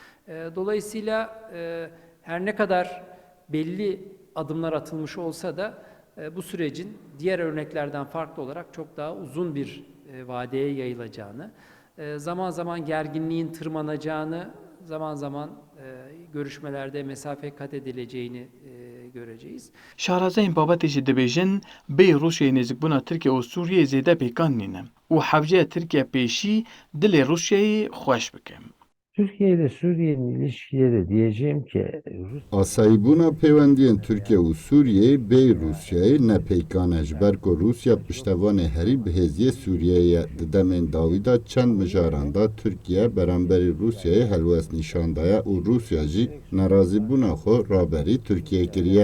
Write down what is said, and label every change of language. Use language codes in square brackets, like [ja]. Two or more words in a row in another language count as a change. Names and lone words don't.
[tr] Dolayısıyla her ne kadar belli adımlar atılmış olsa da bu sürecin diğer örneklerden farklı olarak çok daha uzun bir vadeye yayılacağını, zaman zaman gerginliğin tırmanacağını, zaman zaman görüşmelerde mesafe kat edileceğini göreceğiz. [ku] Şarazeyên babetê jî dibêjin bê Rûsyayê nêzîkbûna Tirkiye û Sûriyeyê zêde pêkan nîne û hevceya Tirkiye pêşî dilê Rûsyayê xweş bike. [tr] Türkiye ile Suriye'nin ilişkileri diyeceğim ki [ku] Asayîbûna peywendiyên Tirkiye û Sûriyeyê bê Rûsyayê ne pêkan ji ber ku Rûsya piştevanê herî bi hêziyê Sûriyeyê di demên dawî da çend mijaran da Tirkiye beramberî Rûsyayê helwest nîşan daye û Rûsya jî nerazîbûna xwe raberî Tirkiye kiriye.